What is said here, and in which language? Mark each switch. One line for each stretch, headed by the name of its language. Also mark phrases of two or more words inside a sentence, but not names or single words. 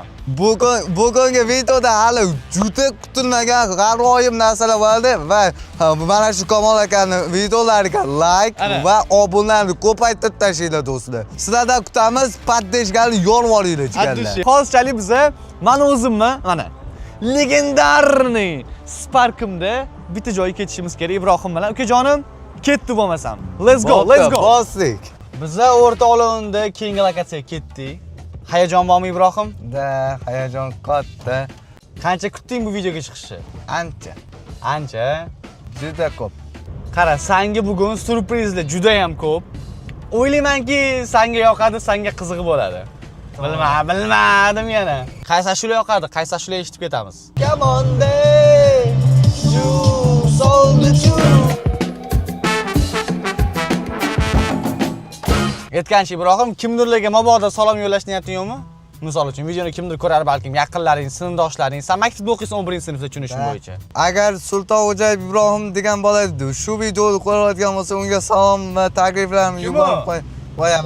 Uzbek: Bugungi videoda hali juda kutilmagan g'aroyib narsalar bo'ldi va mana shu Kamol akaning videolariga like va obunalarni ko'paytirib tashlaylar do'stlar. Sizlardan kutamiz, podдержкani yorib olinglar jigarlar. Hozirchalik biza men o'zimni mana legendarniy Sparkimda bitta joyga ketishimiz kerak Ibrohim bilan. Ukajonim, ketdi bo'lmasam.
English: Let's go.
Uzbek: Bosdik. Biza o'rtoqlig'ida keyingi lokatsiyaga ketdik. Hayajon bormi Ibrohim? Da, hayajon katta. Qancha kutding bu videoga chiqishni? Ancha. Juda ko'p. Qara, senga bugun surprizlar juda ham ko'p. O'ylaymanki, senga yoqadi, senga qiziq bo'ladi. Bilmadim yana. Qaysi ashula yoqadi, qaysi ashula eshitib ketamiz.
English: Come on day.
Uzbek: Aytgancha Ibrohim, kimdirlarga mabodo salom yo'llash niyating yo'qmi? Misol uchun videoni kimdir ko'rar, balkim yaqinlaring, sinfdoshlaring, sen maktabda o'qiysan 11-sinfda tushunishim bo'yicha. Agar Sultonxo'jayev Ibrohim degan bola shu videoni ko'rayotgan bo'lsa, unga salom va takliflarimni yuborib qo'yaman.